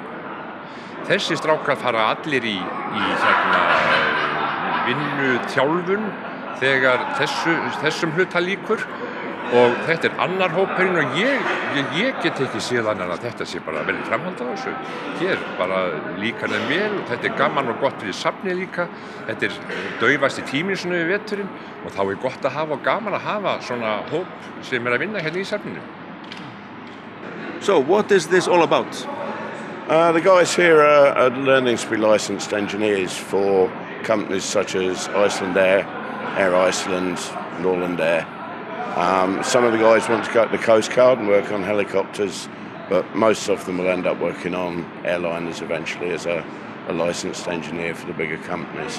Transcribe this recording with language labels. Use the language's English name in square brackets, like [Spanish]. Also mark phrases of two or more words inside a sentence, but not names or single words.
[Icelandic] Þessi strákar fara allir í vinnuþjálfun þegar þessum hluta lýkur og þetta er annar hópurinn og ég get ekki séð annað að þetta sé bara vel í framhald á þessu. Hér bara líkar þeim vel og þetta er gaman og gott fyrir safnið líka. Þetta er daufasti tíminn svona við veturinn og þá er gott að hafa og gaman að hafa svona hóp sem að vinna hérna í safninu. [English] So, what is this all about? The guys here are learning to be licensed engineers for companies such as Icelandair, Air Iceland, Norlandair. Some of the guys want to go to the Coast Guard and work on helicopters, but most of them will end up working on airliners eventually as a licensed engineer for the bigger companies.